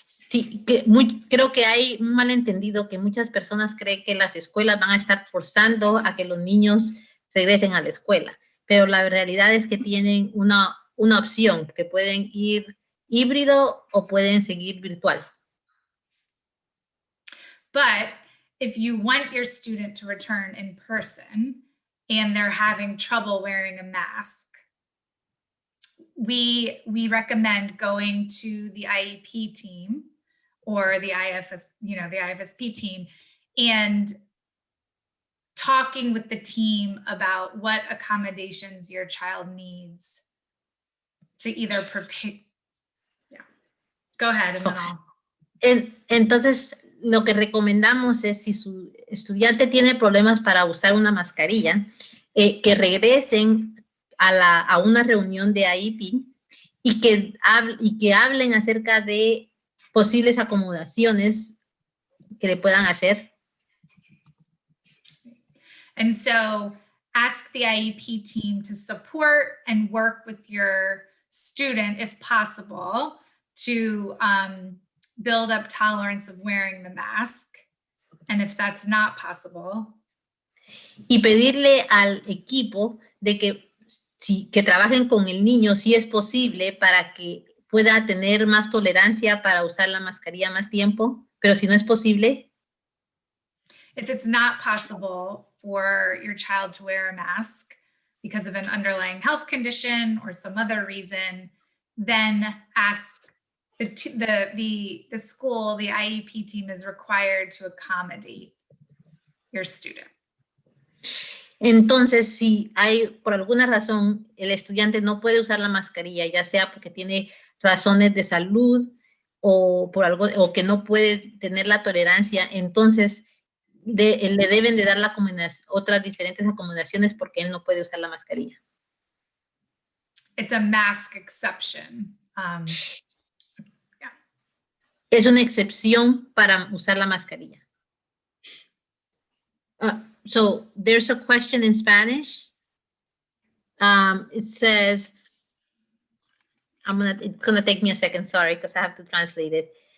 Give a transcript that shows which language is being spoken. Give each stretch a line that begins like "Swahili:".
Spanish: Sí, creo que hay un malentendido, que muchas personas creen que las escuelas van a estar forzando a que los niños regresen a la escuela, pero la realidad es que tienen una opción, que pueden ir híbrido o pueden seguir virtual.
English: But if you want your student to return in person and they're having trouble wearing a mask, we recommend going to the IEP team or the IFSP team and talking with the team about what accommodations your child needs to either prepare. Yeah, go ahead and then I'll.
Spanish: Entonces, lo que recomendamos es, si su estudiante tiene problemas para usar una mascarilla, que regresen a una reunión de IEP y que hablen acerca de posibles acomodaciones que le puedan hacer.
English: And so ask the IEP team to support and work with your student, if possible, to build up tolerance of wearing the mask. And if that's not possible.
Spanish: Y pedirle al equipo de que trabajen con el niño, si es posible, para que pueda tener más tolerancia para usar la mascarilla más tiempo, pero si no es posible.
English: If it's not possible for your child to wear a mask because of an underlying health condition or some other reason, then ask the school, the IEP team is required to accommodate your student.
Spanish: Entonces, si hay, por alguna razón, el estudiante no puede usar la mascarilla, ya sea porque tiene razones de salud o por algo, o que no puede tener la tolerancia, entonces le deben de dar otras diferentes acomodaciones porque él no puede usar la mascarilla.
English: It's a mask exception.
Spanish: Es una excepción para usar la mascarilla.
English: So there's a question in Spanish. It says, it's gonna take me a second, sorry, because I have to translate it.